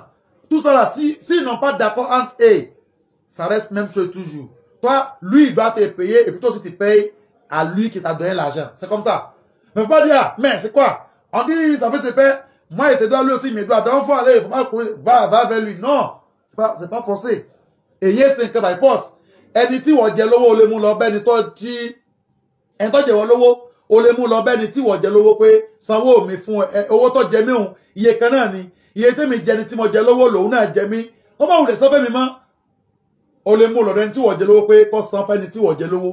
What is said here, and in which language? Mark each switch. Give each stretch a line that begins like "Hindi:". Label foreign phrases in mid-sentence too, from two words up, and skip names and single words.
French: Tout ça là, s'ils n'ont pas d'accord entre eux, ça reste même chose toujours. Toi, lui, il doit te payer, et puis toi aussi tu payes à lui qui t'a donné l'argent. C'est comme ça. Mais pas dire, mais c'est quoi? On dit, ça peut se faire. Moi, il te doit, lui aussi, il me doit. Donc, il faut aller, il faut pas courir, va vers lui. Non. C'est pas forcé. Et il y a 5 ans,
English: by force.
Yoruba: Ẹni tí wọ́n jẹ lówó, ó lè mú lọ bẹ́ẹ̀ ni tó jí. Ẹni tó jẹ wọ́n lówó, ó lè mú lọ bẹ́ẹ̀ ni tí wọ́n jẹ lówó pé sanwó mi fún owó tó jẹ mí òun. Iye kan náà ni. Iye tí mi jẹ ni tí mo jẹ lówó lòun náà jẹ mí. Ó bá wùlẹ̀ sọ fẹ́ mi mọ́. Ó lè mú lọ́dọ̀ ẹni tí wọ́n jẹ lówó pé kó san fẹ́ni tí wọ́n jẹ lówó.